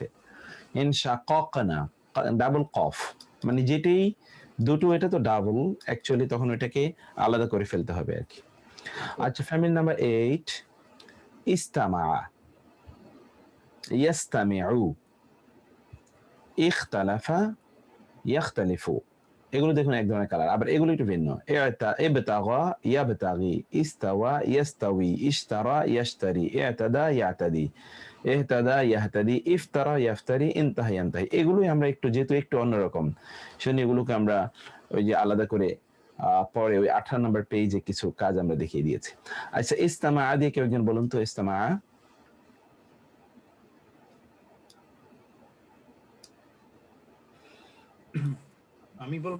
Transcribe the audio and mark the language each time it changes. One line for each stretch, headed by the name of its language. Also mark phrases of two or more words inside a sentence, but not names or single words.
Bangla: ইনশাকাকনা, ডাবল কফ, মানে যেটি দুটো, এটা তো ডাবল, অ্যাকচুয়ালি তখন ওইটাকে আলাদা করে ফেলতে হবে আর কি। আচ্ছা, ফ্যামিলি নাম্বার 8
Arabic: استمع، يستمع، اختلف، يختلف,
Bangla: এগুলো দেখুন এক ধরনের কালার। আবার এগুলো একটু ভিন্ন।
Arabic: ابتغى يبتغي، استوى يستوي، اشترى يشتري، اعتدى يعتدي، اهتدى يهتدي، افترى يفتري، انتهى ينتهي.
Bangla: এগুলোই আমরা একটু, যেহেতু একটু অন্যরকম, সেজন্য এগুলোকে আমরা ওই যে আলাদা করে পরে ওই 18 নম্বর পেজে কিছু কাজ আমরা দেখিয়ে দিয়েছি। আচ্ছা, ইস্তামা দিয়ে কেউ একজন বলুন তো, ইস্তামা। আমি বলবো?